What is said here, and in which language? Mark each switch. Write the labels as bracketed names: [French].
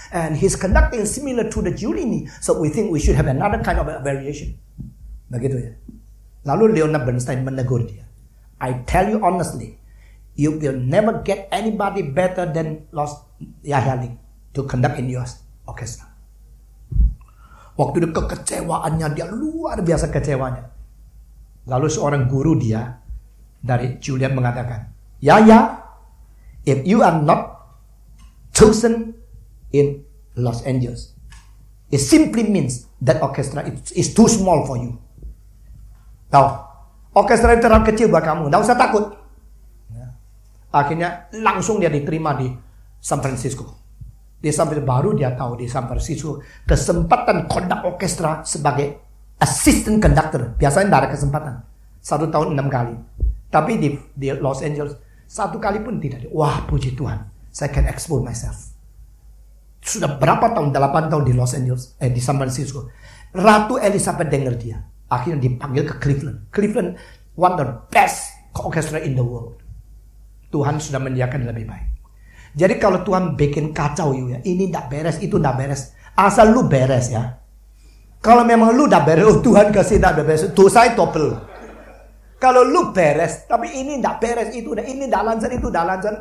[English] And his conducting is similar to the Giannini. So we think we should have another kind of a variation. [Indonesian] Begitu ya. Lalu Leonard Bernstein menegur dia. [English] I tell you honestly, you will never get anybody better than Yahya Ling to conduct in your orchestra. [Indonesian] Waktu itu kekecewaannya, dia luar biasa kecewanya. Lalu seorang guru dia dari Juilliard mengatakan, ya, [English] if you are not chosen in Los Angeles, it simply means that orchestra is too small for you. [Indonesian] Tahu, orkestra itu terlalu kecil buat kamu, nggak usah takut. Akhirnya langsung dia diterima di San Francisco. Dia sampai baru dia tahu di San Francisco kesempatan kondak orkestra sebagai assistant conductor. Biasanya tidak ada kesempatan. 1 tahun 6 kali. Tapi di Los Angeles 1 kali pun tidak ada. Wah, puji Tuhan, saya [English] can expose myself. [Indonesian] Sudah berapa tahun? 8 tahun di Los Angeles, di San Francisco. Ratu Elizabeth dengar dia. Akhirnya dipanggil ke Cleveland. [English] Cleveland one of the best orchestra in the world. [Indonesian] Tuhan sudah menyediakan lebih baik. Jadi kalau Tuhan bikin kacau ya, ini tidak beres, itu tidak beres. Asal lu beres ya. Kalau memang lu tidak beres, Tuhan kasih tidak beres, dosa double. Kalau lu beres, tapi ini tidak beres, itu ini tidak lancar, itu tidak lancar.